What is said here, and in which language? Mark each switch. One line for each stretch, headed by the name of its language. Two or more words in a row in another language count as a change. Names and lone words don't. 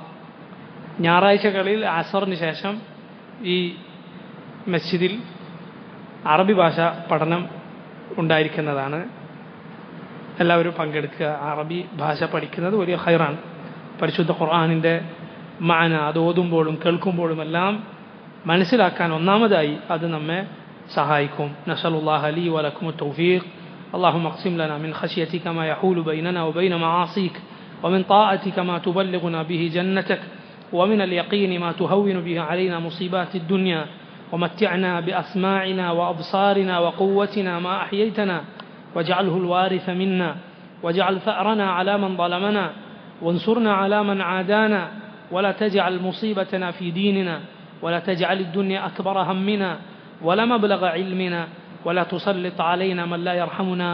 Malayalam: ഞായറാഴ്ചകളിൽ അസറിന് ശേഷം ഈ മസ്ജിദിൽ അറബി ഭാഷ പഠനം ഉണ്ടായിരിക്കുന്നതാണ്. എല്ലാവരും പങ്കെടുക്കുക. അറബി ഭാഷ പഠിക്കുന്നത് വലിയ ഖൈറാണ്. പരിശുദ്ധ ഖുർആനിൻ്റെ മഅന അത് ഓതുമ്പോഴും കേൾക്കുമ്പോഴും എല്ലാം മനസ്സിലാക്കാൻ ഒന്നാമതായി അത് നമ്മെ സഹായിക്കും.
Arabic: نسأل الله لي ولكم التوفيق. اللهم اقسم لنا من خشيتك ما يحول بيننا وبين معاصيك ومن طاعتك ما تبلغنا به جنتك ومن اليقين ما تهون به علينا مصيبات الدنيا ومتعنا بأسماعنا وأبصارنا وقوتنا ما أحييتنا واجعله الوارث منا واجعل ثأرنا على من ظلمنا وانصرنا على من عادانا ولا تجعل مصيبتنا في ديننا ولا تجعل الدنيا أكبر همنا ولا مبلغ علمنا ولا تسلط علينا من لا يرحمنا.